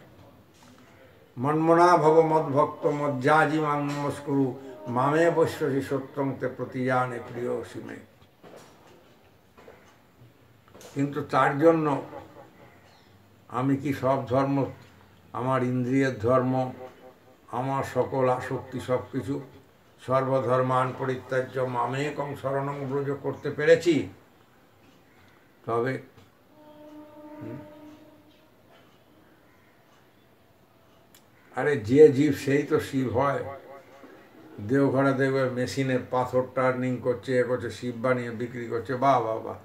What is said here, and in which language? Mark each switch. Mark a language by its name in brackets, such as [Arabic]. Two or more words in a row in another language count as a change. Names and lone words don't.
[Sanskrit] মন্মনা ভব মদ্ভক্ত মজ্জাজি মাং নমস্কুরু মামে বৈশ্বসী সত্যং তে প্রতিজানে প্রিয় সীমে। [Bangla] কিন্তু তার জন্য আমি কি সব ধর্ম, আমার ইন্দ্রিয়ের ধর্ম, আমার সকল আসক্তি সব কিছু [Sanskrit] সর্বধর্মান পরিত্যাজ্য মামেকং শরণং ব্রজ [Bangla] করতে পেরেছি? তবে আরে যে জীব সেই তো শিব হয়। দেওঘরে দেখবে মেশিনে পাথর টার্নিং করছে, এ করছে, শিব বানিয়ে বিক্রি করছে, বাহ বাহ বাহ।